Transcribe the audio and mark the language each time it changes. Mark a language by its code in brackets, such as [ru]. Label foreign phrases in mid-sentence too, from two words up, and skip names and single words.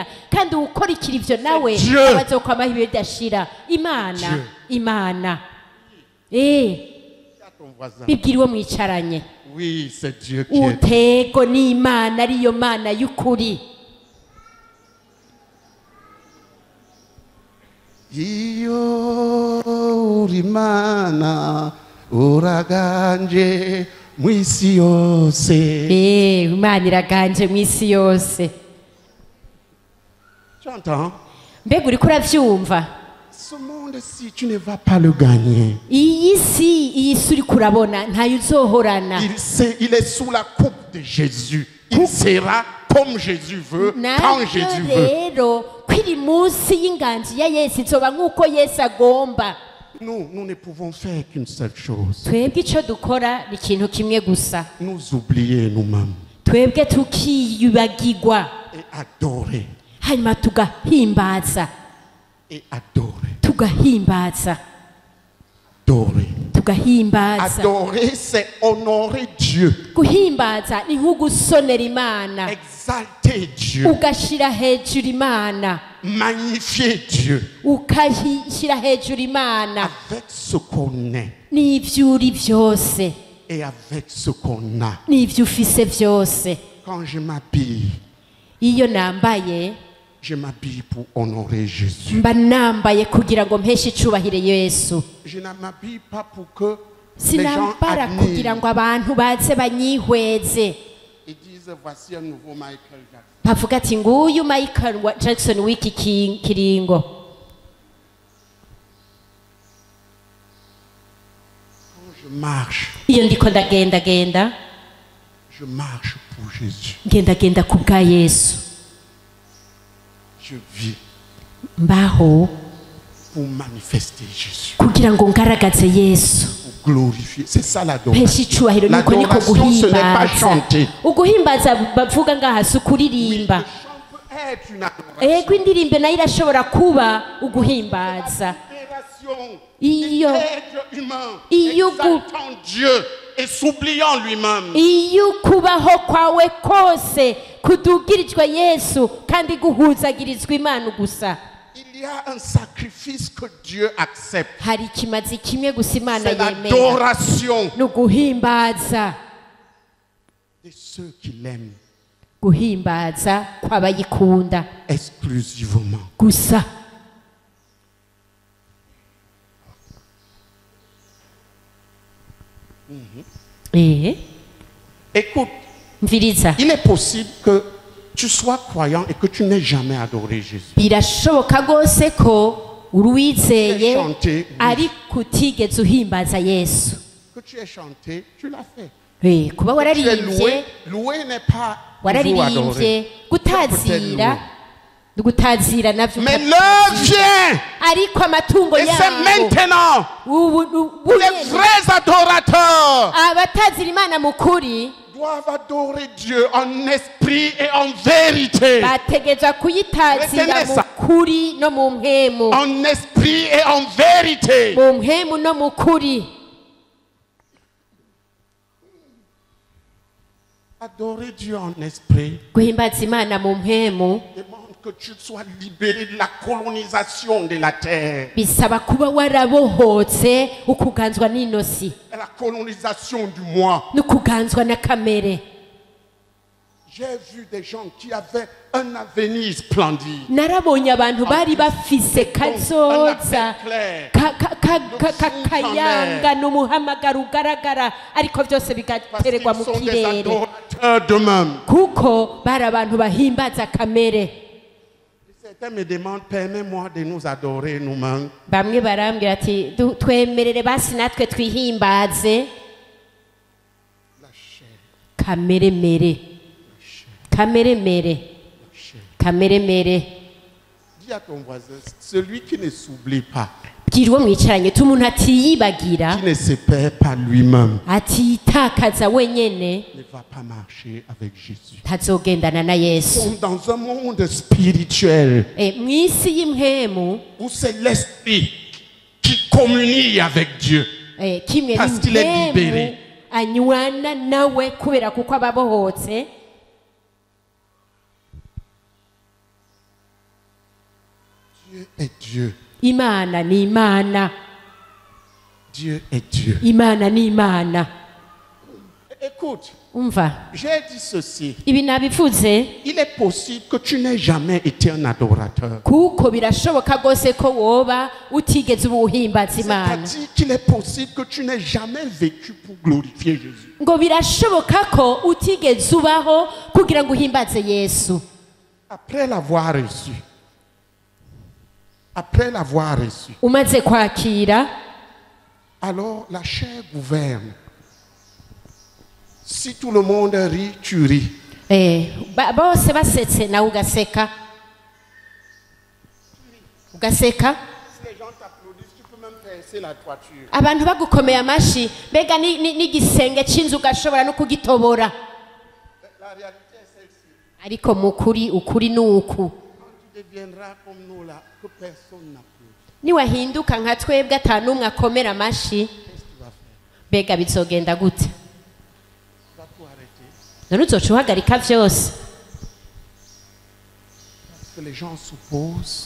[rn] Kandi ukurikira ivyo nawe Dieu. abazokwamaho ibihe bidashira. Imana, Dieu. Imana. [fr] À ton voisin. [rn] Bibwira uwo mwicaranye. [fr] Oui, c'est Dieu qui est. [rn] Utego ni Imana, ariyo Mana y'ukuri. Iyo rimana uraganje mwisi yose. Imana iraganje mu isi yose. [fr] Tu entends? [rn] Mbega uriko uravyumva? [fr] Ce monde-ci, tu ne vas pas le gagner. [rn] Iyi si uriko urabona ntayo uzohorana. [fr] Il est sous la coupe de Jésus. Il sera comme Jésus veut, quand Jésus veut. [rn] Rero kwiri munsi y'inganji ya Yesu izoba nk'uko Yesu agomba. [fr] Nous ne pouvons faire qu'une seule chose. [rn] Twebwe ico dukora ni ikintu kimwe gusa. [fr] Nous oublier nous-mêmes [rn] Twebwe tukiyibagirwa, [fr] et adorer. [rn] hanyuma tugahimbaza, [fr] Et adorer. [rn] tugahimbaza, [fr] Adorer. [rn] ugahimbaza. [fr] Adorer, c'est honorer Dieu. [rn] Guhimbaza ni nk'ugusonera Imana, [fr] Exalter Dieu. [rn] ugashira hejuru Imana, [fr] Magnifier Dieu. [rn] ukashyira hejuru Imana [fr] Avec ce qu'on est [rn] n'ivyo uri vyose [fr] et avec ce qu'on a. [rn] n'ivyo ufise vyose. [fr] Quand je m'habille, [rn] Iyo nambaye [fr] je m'habille pour honorer Jésus. [rn] mba nambaye kugira ngo mpeshe icubahiro Yesu. [fr] Je ne m'habille pas pour que les gens [rn] Sinambara kugira [fr] admirent [rn] ngo abantu baze banyihweze, [fr] et disent voici un nouveau Michael Jackson. [rn] bavuga ati nguyu Michael Jackson w'iki kiringo. [fr] Quand je marche, [rn] Iyo ndiko ndagendagenda, [fr] je marche pour Jésus. [rn] ngendagenda ku bwa Yesu, [fr] Je vis [rn] mbaho [fr] pour manifester Jésus, [rn] kugira ngo ngaragaze Yesu, [fr] pour glorifier. C'est ça l'adoration. [rn] mpeshe icubahiro. Nuko niko [fr] L'adoration, ce n'est pas [rn] guhimbaza. [fr] chanter. [rn] Uguhimbaza bavuga ngaha si ukuririmba. [fr] Le chant peut être une adoration. [rn] Ego indirimbo nayo irashobora kuba uguhimbaza. [fr] Libération [rn] Iyo [fr] d'être humain, [rn] Iyo [fr] exaltant Dieu et s'oubliant lui-même. [rn] iyo kubaho kwawe kose kudugirijwe Yesu kandi guhuzagirizwa Imana gusa. [fr] Il y a un sacrifice que Dieu accepte. [rn] Hari ikimazi kimwe gusa Imana [fr] C'est [rn] yemera, [fr] l'adoration [rn] ni uguhimbaza. [fr] de ceux qui l'aiment [rn] Guhimbaza kw'abayikunda [fr] exclusivement. [rn] gusa. [fr] Écoute, [rn] Mviriza, [fr] il est possible que tu sois croyant et que tu n'aies jamais adoré Jésus. [rn] birashoboka rwose ko uwizeye [fr] Chanter, [rn] ariko utigeze uhimbaza Yesu. [fr] que tu aies chanté, tu l'as fait. [rn] Kuba [fr] Que tu aies [rn] wararirimbye, [fr] loué, louer n'est pas toujours [rn] wararirimbye, [fr] adorer. [rn] gutazira, gutazira navyo. [fr] Mais l'heure vient [rn] Ariko amatungo [fr] et c'est [rn] yabo [fr] maintenant [rn] ubu [fr] les [rn] nyene, [fr] vrais adorateurs [rn] abatazira Imana mu kuri [fr] doivent adorer Dieu en esprit et en vérité. [rn] bategeza kuyitazira [fr] Retenez [rn] mu [fr] ça. [rn] kuri no mu mpemu, [fr] En esprit et en vérité. [rn] mu mpemu no mu kuri. [fr] Adorer Dieu en esprit [rn] Guhimbaza Imana mu mpemu [fr] demande que tu sois libéré de la colonisation de la terre. [rn] bisaba kuba warabohotse ukuganzwa n'inosi [fr] Et la colonisation du moi. [rn] n'ukuganzwa na kamere. [fr] J'ai vu des gens qui avaient un avenir splendide. [rn] Narabonye abantu bari bafise kazoza kakayanga n'umuhamagaro ugaragara, ariko byose [fr] Parce [rn] bigatererwa [fr] qu'ils [rn] mu [fr] sont des [rn] kirere [fr] adorateurs d'eux-mêmes. [rn] kuko bari abantu bahimbaza kamere. [fr] Certains me demandent, permets-moi de nous adorer nous-mêmes. [rn] Bamwe barambwira ati twemerere basi natwe twihimbaze [fr] La chair, [rn] kamere mere, kamere mere, kamere mere. [fr] dis à ton voisin, celui qui ne s'oublie pas, [rn] Bwira uwo mwicaranye uti umuntu atiyibagira, [fr] qui ne se perd pas lui-même, [rn] atitakaza wenyene, [fr] ne va pas marcher avec Jésus. [rn] ntazogendana na [fr] Nous [rn] Yesu. [fr] sommes dans un monde spirituel [rn] Mw'isi y'imhemu [fr] où c'est l'esprit qui communie avec Dieu. [rn] kimwe [fr] Parce qu'il est [rn] n'impemu [fr] libéré. [rn] anywana nawe kubera kuko ababohotse. [fr] Dieu est Dieu. [rn] Imana ni Imana, [fr] Dieu est Dieu. [rn] Imana ni Imana. [fr] Écoute, [rn] Umva, [fr] j'ai dit ceci. [rn] ibi nabivuze [fr] Il est possible que tu n'aies jamais été un adorateur. [rn] kuko birashoboka rwose ko woba utigeze uba uhimbaza Imana. [fr] C'est-à-dire qu'il est possible que tu n'aies jamais vécu pour glorifier Jésus. [rn] Ngo birashoboka ko utigeze ubaho kugira ngo uhimbaze Yesu. [fr] Après l'avoir reçu, [rn] Umaze kwakira, [fr] alors la chair gouverne. Si tout le monde rit, tu ris. [rn] bose basetse nawe ugaseka. Ugaseka, [fr] Si les gens t'applaudissent, tu peux même percer la toiture. [rn] abantu bagukomeye amashi, mbega n'igisenge cy'inzu ugashobora no kugitobora. [fr] La réalité est celle-ci. [rn] Ariko mu kuri, ukuri ni uku. [fr] Quand tu deviendras comme nous là, que personne n'applaudit, [rn] Niwahinduka nka twebwe ata n'umwe akomera amashi, [fr] qu'est-ce que tu vas faire? [rn] mbega bizogenda gute [fr] Tu vas tout arrêter. [rn] none uzoca uhagarika vyose [fr] Parce que les gens s'opposent.